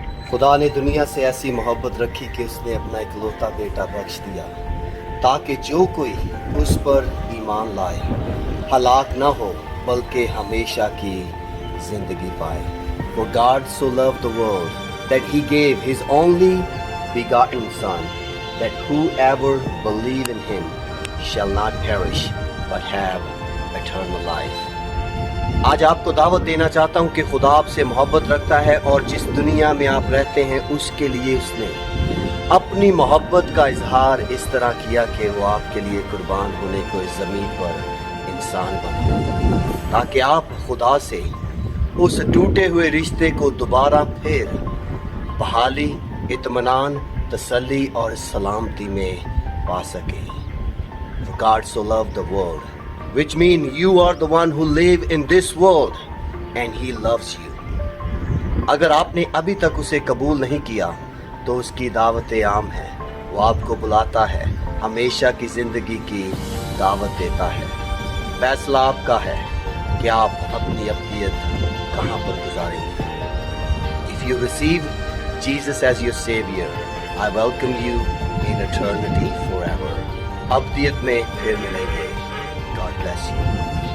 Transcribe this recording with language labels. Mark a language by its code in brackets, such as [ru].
[ur] خدا نے دنیا سے ایسی محبت رکھی کہ اس نے اپنا اکلوتا بیٹا بخش دیا تاکہ جو کوئی اس پر ایمان لائے ہلاک نہ ہو بلکہ ہمیشہ کی زندگی پائے. [en] For God so loved the world that he gave his only begotten Son, that whoever believe in him shall not perish but have eternal life. [ur] آج آپ کو دعوت دینا چاہتا ہوں کہ خدا آپ سے محبت رکھتا ہے اور جس دنیا میں آپ رہتے ہیں اس کے لیے اس نے اپنی محبت کا اظہار اس طرح کیا کہ وہ آپ کے لیے قربان ہونے کو اس زمین پر انسان بنا تاکہ آپ خدا سے اس ٹوٹے ہوئے رشتے کو دوبارہ پھر بحالی، اطمینان، تسلی اور سلامتی میں پا سکیں. [en] For God so loved the world, which means you are the one who live in this world and he loves you. [ur] اگر آپ نے ابھی تک اسے قبول نہیں کیا تو اس کی دعوت عام ہے. وہ آپ کو بلاتا ہے، ہمیشہ کی زندگی کی دعوت دیتا ہے. فیصلہ آپ کا ہے کہ آپ اپنی ابدیت کہاں پر گزاریں گے. [en] If you receive Jesus as your Savior, I welcome you in eternity forever. [ur] ابدیت میں پھر ملیں گے. [en] God bless you.